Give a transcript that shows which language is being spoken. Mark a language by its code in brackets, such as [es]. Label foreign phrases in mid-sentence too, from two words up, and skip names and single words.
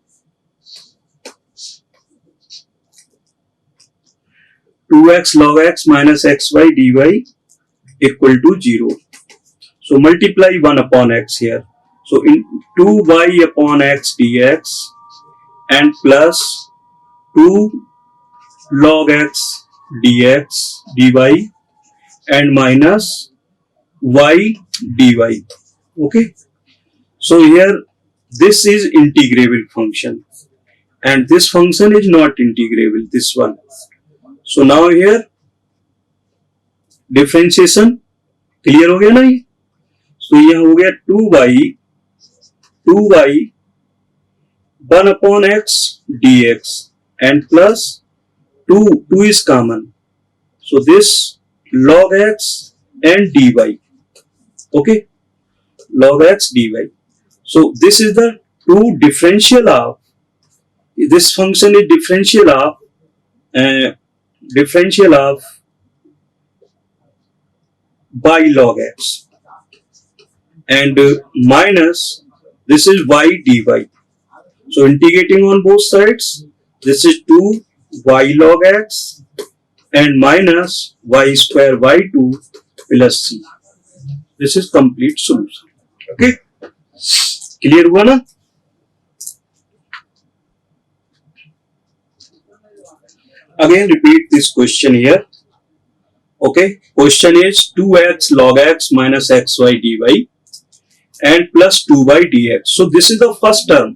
[en] Two x log x minus xy dy equal to 0. So multiply 1 upon x here. So in 2y upon x dx and plus 2 log x dx dy and minus y dy. Okay. So here this is integrable function and this function is not integrable, this one. So now here differentiation clear [hi] हो गया ना ये. [en] So [hi] ये हो गया [en] 2y 1 upon x dx and plus 2 is common. So this log x and dy. Okay, log x dy. So this is the two differential of, this function is differential of by log x and minus this is y dy. So integrating on both sides, this is 2y log x and minus y square y2 plus c. This is complete solution. Okay, clear [hi] हुआ ना? [en] Again repeat this question here. Okay, question is 2x log x minus xy dy and plus 2y dx. So this is the first term.